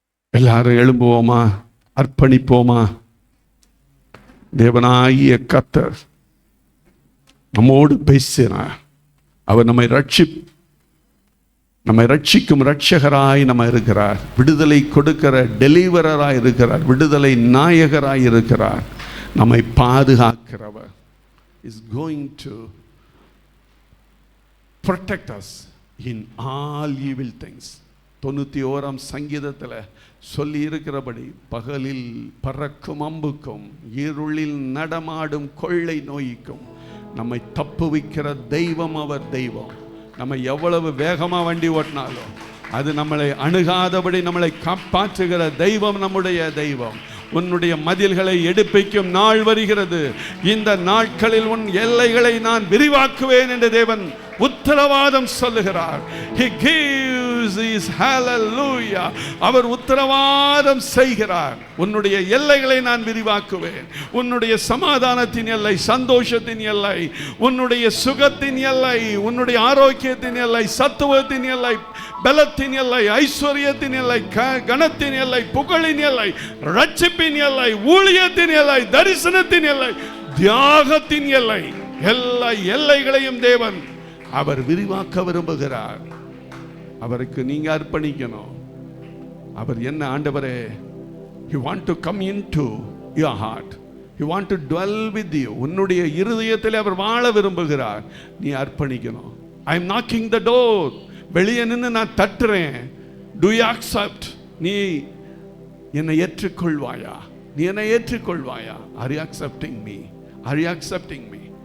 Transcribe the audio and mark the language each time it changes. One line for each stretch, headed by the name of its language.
Tamil: எல்லாரும் எழும்புவோமா? அர்ப்பணிப்போமா? தேவனாகிய கர்த்தர் நம்மோடு பேசினார். அவர் நம்மை ரட்சிக்கும் ரட்சகராய் நம்ம இருக்கிறார். விடுதலை கொடுக்கிற டெலிவரராய் இருக்கிறார். விடுதலை நாயகராய் இருக்கிறார். நம்மை பாதுகாக்கிறவர்
English: is going to protect us in all evil things.
Tamil: 91ஆம் சங்கீதத்தில் சொல்லி இருக்கிறபடி, பகலில் பறக்கும் அம்புக்கும் இருளில் நடமாடும் கொள்ளை நோய்க்கும் நம்மை தப்புவிக்கிற தெய்வம் அவர் தெய்வம். நம்ம எவ்வளவு வேகமாக வண்டி ஓட்டினாலும் அது நம்மளை அணுகாதபடி நம்மளை காப்பாற்றுகிற தெய்வம் நம்முடைய தெய்வம். உன்னுடைய மதில்களை எடுப்பிக்கும் நாள் வருகிறது. இந்த நாட்களில் உன் எல்லைகளை நான் விரிவாக்குவேன் என்று தேவன் உத்தரவாதம் சொல்லுகிறார்.
English: He gives his hallelujah.
Tamil: அவர் உத்தரவாதம் செய்கிறார். உன்னுடைய எல்லைகளை நான் விரிவாக்குவேன். உன்னுடைய சமாதானத்தின் எல்லை, சந்தோஷத்தின் எல்லை, உன்னுடைய சுகத்தின் எல்லை, உன்னுடைய ஆரோக்கியத்தின் எல்லை, சத்துவத்தின் எல்லை, பலத்தின் எல்லை, ஐஸ்வர்யத்தின் எல்லை, கணத்தின் எல்லை, புகழின் எல்லை, ரட்சிப்பின் எல்லை, ஊழியத்தின் எல்லை, தரிசனத்தின் எல்லை, தியாகத்தின் எல்லை, எல்லா எல்லைகளையும் தேவன் அவர் விரிவாக்க விரும்புகிறார். அவருக்கு நீங்க அர்ப்பணிக்கணும். அவர் என்ன? ஆண்டவரே,
English: he want to come into your heart, he want to dwell with you.
Tamil: உன்னுடைய இருதயத்தில் அவர் வாழ விரும்புகிறார். நீ அர்ப்பணிக்கணும்.
English: I am knocking the door.
Tamil: வெளியே நின்று நான் தட்டுறேன்.
English: Do you accept?
Tamil: நீ என்னை ஏற்றுக்கொள்வாயா? நீ என்னை ஏற்றுக்கொள்வாயா?
English: Are you accepting me? Are you accepting me?